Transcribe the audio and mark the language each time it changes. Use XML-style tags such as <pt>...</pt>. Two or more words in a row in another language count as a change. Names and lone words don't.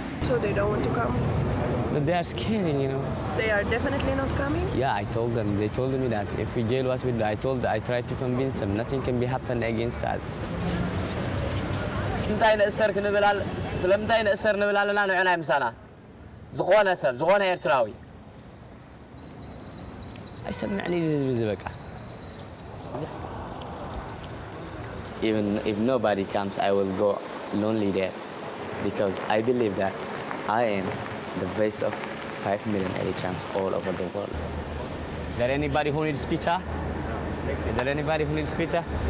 <en>So they don't want to come? But they are scaring, you know. They are definitely not coming? Yeah, I told them. They told me that if we jail, what we do? I tried to convince them. Nothing can be happen against that.</en> <ti>እንታይ ንእሰር ክንብል ስለምንታይ ንእሰር ንብል ኣለና ንዕና ይምሳና ዝኾነ ሰብ ዝኾነ ኤርትራዊ አይሰማዕኒ ህዝብ ዝበቃ</ti> <en>Even if nobody comes, I will go lonely there because I believe that I am the voice of 5 million Eritreans all over the world. Is there anybody who needs pizza? Is there anybody who needs pizza?</en>